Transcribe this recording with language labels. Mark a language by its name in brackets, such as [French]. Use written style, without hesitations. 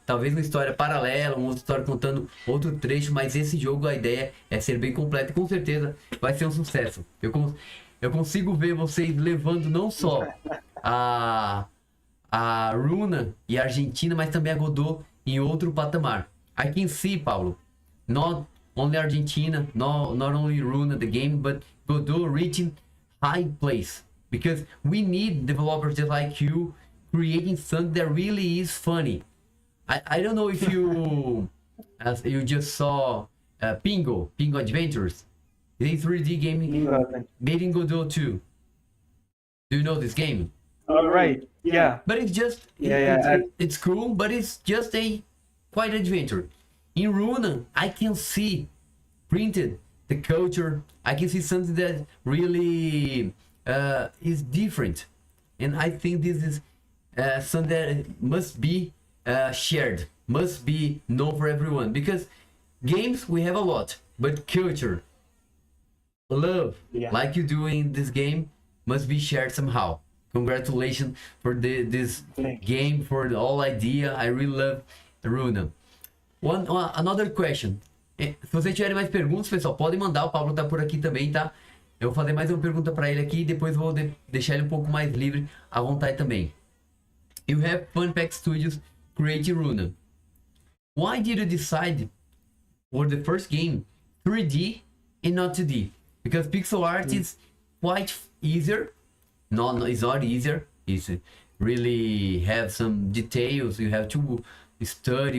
[Portuguese] Talvez uma história paralela, uma outra história contando outro trecho, mas esse jogo, a ideia é ser bem completo e com certeza vai ser um sucesso. Eu consigo ver vocês levando não só a Runa e a Argentina, mas também a Godot em outro patamar. [English] I can see, Paulo, not only Argentina, not only Runa, the game, but Godot reaching high place. Because we need developers just like you creating something that really is funny. I don't know if you as you just saw Pingo Adventures. It's a 3D game made in Godot too. Do you know this game? All right. Yeah. But it's just it's cool, but it's just a quite adventure. In Runa, I can see printed the culture. I can see something that really is different, and I think this is something that must be shared, must be known for everyone. Because games we have a lot, but culture, love, like you do in this game, must be shared somehow. Congratulations for this game, for the whole idea. I really love Runa. Another question. [Portuguese] Se vocês tiverem mais perguntas, pessoal, podem mandar. O Pablo tá por aqui também, tá? Eu vou fazer mais uma pergunta para ele aqui e depois vou deixar ele um pouco mais livre à vontade também. [English] You have FannyPack Studios create Runa. Why did you decide for the first game 3D and not 2D? Because pixel art is quite easier. No, it's not easier. It's really have some details. You have to study.